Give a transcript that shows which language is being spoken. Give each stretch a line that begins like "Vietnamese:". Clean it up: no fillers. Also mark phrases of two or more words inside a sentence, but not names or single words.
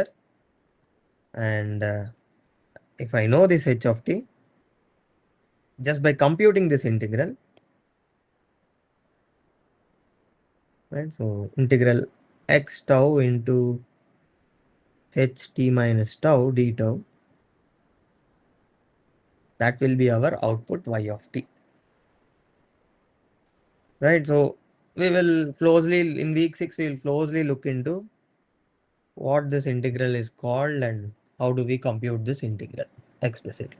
English: And if I know this h of t, just by computing this integral, right? So integral x tau into h t minus tau d tau, that will be our output y of t. Right, so we will closely, in week 6, we will closely look into what this integral is called and how do we compute this integral explicitly.